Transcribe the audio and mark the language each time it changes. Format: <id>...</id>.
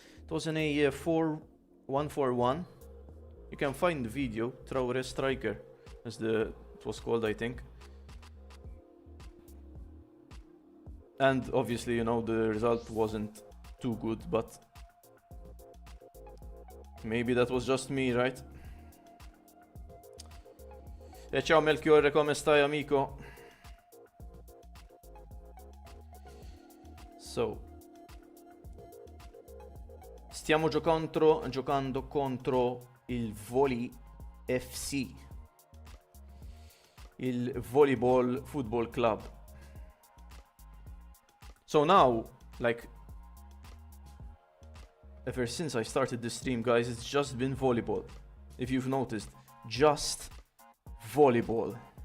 <en>It was in a 4-1-4-1. You can find the video, Traore striker, as it was called, I think. And obviously, you know, the result wasn't too good, but maybe that was just me, right?</en> <it>E ciao Melchiorre, come stai, amico? So, stiamo giocando contro il Volley FC, il Volleyball Football Club.</it> <en>So now, like, ever since I started this stream, guys, it's just been volleyball. If you've noticed, just volleyball.</en>